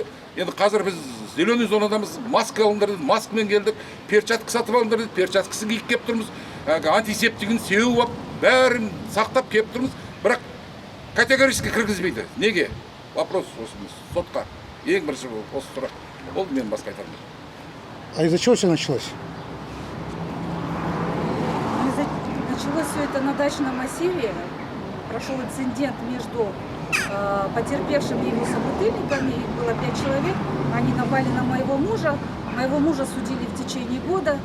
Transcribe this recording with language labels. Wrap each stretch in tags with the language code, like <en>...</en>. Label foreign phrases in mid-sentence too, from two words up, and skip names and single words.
<kk>Енді қазір біз зеленый зонадамыз, маска алыңдар деді, маскамен келдік, перчатка сатып алыңдар деді, перчаткасын киіп кеп тұрмыз, антисептигін сеуіп алып, бәрін сақтап кеп тұрмыз. Бірақ категорически кіргізбейді. Неге? Вопрос осымыз сотқа. Ең бірінші осы сұрақ. Болды, мен басқа айтарым.</kk> <ru>А из-за чего все началось? Началось все это на дачном массиве. Прошел инцидент между потерпевшим и его собутыльниками. Их было 5 человек. Они напали на моего мужа. Моего мужа судили в течение года.</ru>